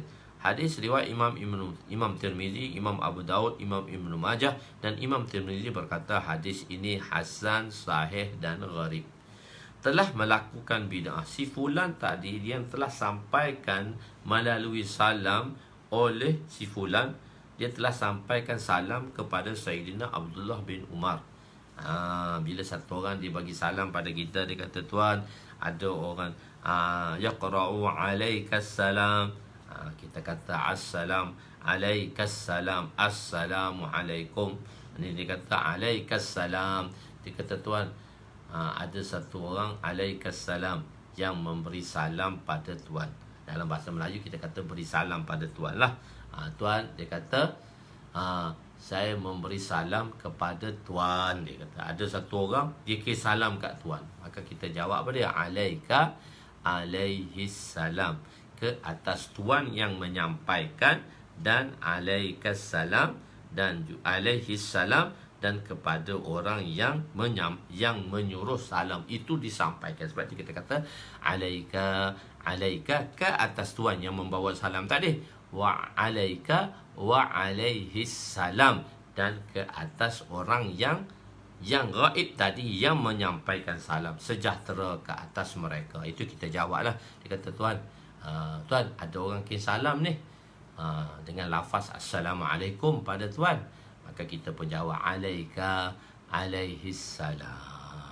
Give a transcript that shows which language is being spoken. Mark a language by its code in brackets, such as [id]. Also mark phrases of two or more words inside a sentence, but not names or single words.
[ms] Hadis riwayat Imam Tirmizi, Imam Abu Daud, Imam Ibnu Majah, dan Imam Tirmizi berkata hadis ini hasan, sahih dan gharib. Telah melakukan bid'ah. Si fulan tadi yang telah sampaikan melalui salam oleh si fulan, dia telah sampaikan salam kepada Sayyidina Abdullah bin Umar. Bila satu orang dia bagi salam pada kita, dia kata, tuan, ada orang [ar] yaqra'u alaikas salam, [ms] kita kata [ar] assalam alaikas salam, assalamu alaikum. [ms] Ini dia kata [ar] alaikas salam. [ms] Dia kata, tuan, ada satu orang [ar] alaikas salam [ms] yang memberi salam pada tuan. Dalam bahasa Melayu kita kata beri salam pada tuan lah. Tuan, dia kata, saya memberi salam kepada tuan. Dia kata ada satu orang dia kirim salam kat tuan. Maka kita jawab apa dia? [ar] Alaika alaihis salam, [ms] ke atas tuan yang menyampaikan, dan [ar] alaikas salam, [ms] dan [ar] alaihis salam, [ms] dan kepada orang yang menyuruh salam itu disampaikan. Sebab itu kita kata alaika ke atas tuan yang membawa salam tadi, [ar] wa alaika wa alaihis salam, [ms] dan ke atas orang yang gaib tadi yang menyampaikan salam, sejahtera ke atas mereka. Itu kita jawablah. Dia kata, tuan, ada orang kirim salam ni dengan lafaz assalamualaikum pada tuan. Maka kita pun jawab [ar] alaika alaihis salam.